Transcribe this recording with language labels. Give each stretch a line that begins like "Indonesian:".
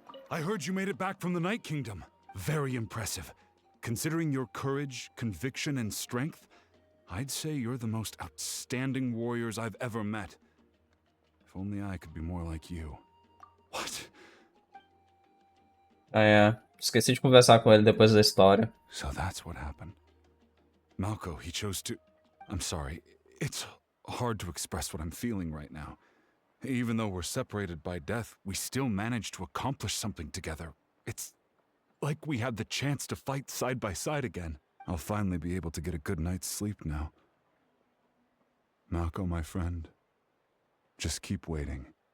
English: I heard you made it back from the Night Kingdom. Very impressive. Considering your courage, conviction, and strength, I'd say you're the most outstanding warriors I've ever met. If only I could be more like you. What?
Portuguese: Ah, é. Esqueci de conversar com ele depois da história.
English: So that's what happened. Malco, he chose to... I'm sorry. It's hard to express what I'm feeling right now. Even though we're separated by death, we still managed to accomplish something together. It's like we had the chance to fight side by side again. I'll finally be able to get a good night's sleep now. Malco, my friend, just keep waiting.